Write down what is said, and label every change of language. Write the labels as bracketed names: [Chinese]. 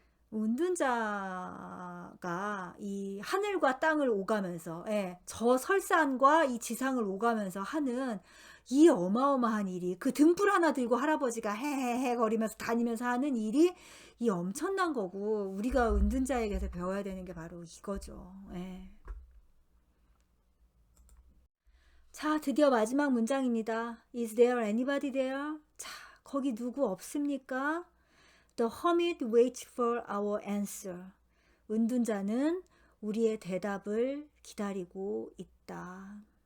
[Korean] 운둔자가 이 하늘과 땅을 오가면서 저 설산과 이 지상을 오가면서 하는 이 어마어마한 일이 그 등불 하나 들고 할아버지가 헤헤헤 거리면서 다니면서 하는 일이 이 엄청난 거고 우리가 운둔자에게서 배워야 되는 게 바로 이거죠. 예. 자, 드디어 마지막 문장입니다. [English] Is there anybody there? [Korean] 자, 거기 누구 없습니까? [English] The hermit waits for our answer. [Korean] 은둔자는 우리의 대답을 기다리고 있다.